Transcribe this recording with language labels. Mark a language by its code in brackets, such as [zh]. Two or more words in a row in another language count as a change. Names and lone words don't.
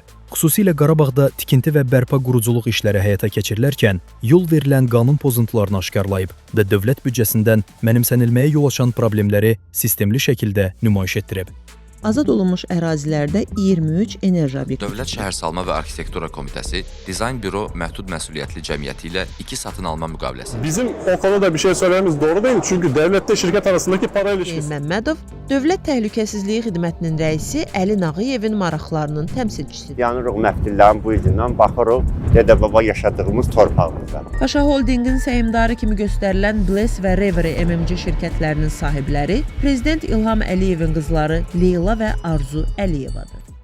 [az] Xüsusilə Qarabağda tikinti və bərpa quruculuq işləri həyata keçirilərkən yol verilən qanun pozuntularını aşkarlayıb və dövlət büdcəsindən mənimsənilməyə yol açan problemləri sistemli şəkildə nümayiş etdirib. Azad olunmuş ərazilərdə 23 enerji obyekti. Dövlət Şəhərsalma və Arxitektura Komitəsi Dizayn Büro Məhdud Məsuliyyətli Cəmiyyəti ilə 2 satın alma müqaviləsi. [tr] Bizim o konuda bir şey söylememiz doğru değil çünkü devlette şirket arasındaki para ilişkisi. [az] Məmmədov Dövlət Təhlükəsizliyi Xidmətinin rəisi Əli Nağıyevin maraqlarının təmsilçisidir. Yanırıq məftillərin bu izindən baxırıq dədə-baba yaşadığımız torpağımıza. Paşa Holdingin səhmdarı kimi göstərilən Bless və Reverie MMC şirkətlərinin sahibləri Prezident İlham Əliyevin qızları Leyla və Arzu Əliyevadır.